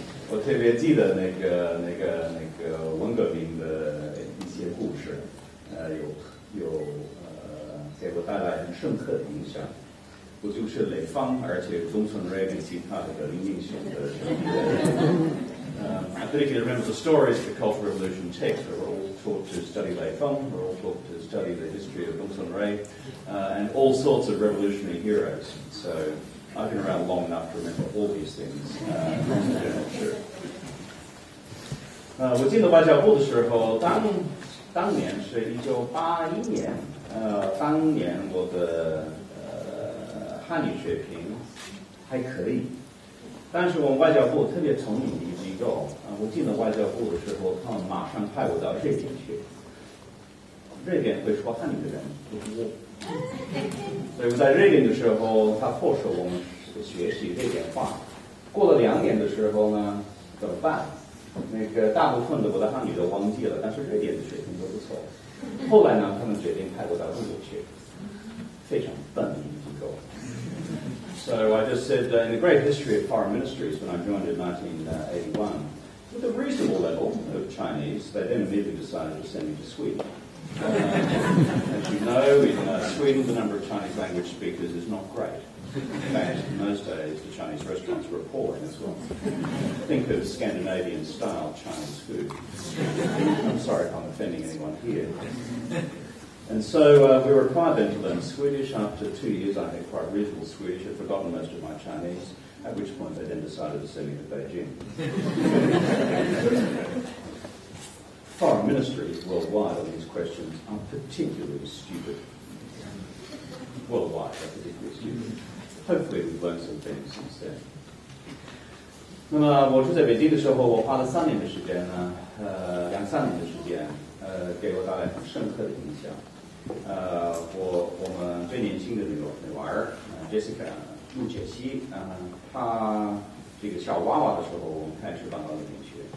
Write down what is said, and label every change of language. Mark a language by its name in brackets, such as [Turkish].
[Chinese] 我特别记得那个文革命的一些故事，有给我带来很深刻的影响。不就是雷锋，而且中村瑞跟其他的革命英雄的人物。 [English] I particularly remember the stories of the Cultural Revolution text. We were all taught to study Lei Feng, we were all taught to study the history of Dong Sun Rui, and all sorts of revolutionary heroes. So I've been around long enough to remember all these things. Sure. [Chinese] 我进了外交部的时候，当年是1981年，当年我的汉语水平还可以。但是我们外交部特别聪明的一个机构我进了外交部的时候，他们马上派我到瑞典去。瑞典会说汉语的人不多，所以我在瑞典的时候，他迫使我们学习瑞典话。过了2年的时候呢，怎么办？那个大部分的我的汉语都忘记了，但是瑞典的水平都不错。后来呢，他们决定派我到中国去，非常笨的一个机构。 [English] So I just said, in the great history of foreign ministries, when I joined in 1981, with a reasonable level of Chinese, they then immediately decided to send me to Sweden. As you know, in Sweden, the number of Chinese language speakers is not great. In fact, in those days, the Chinese restaurants were appalling as well. Think of Scandinavian-style Chinese food. I'm sorry if I'm offending anyone here. And so we were required then to learn Swedish. After 2 years, I had quite reasonable Swedish. I'd forgotten most of my Chinese, at which point they then decided to send me to Beijing. Foreign ministries worldwide on these questions are particularly stupid. Worldwide, they're particularly stupid. Hopefully we've learned some things since then. [Chinese] 那么我住在北京的时候，我花了3年的时间呢，2-3年的时间，给我带来很深刻的影响。我们最年轻的女儿Jessica 陆解析，她这个小娃娃的时候，我们开始搬到那边去。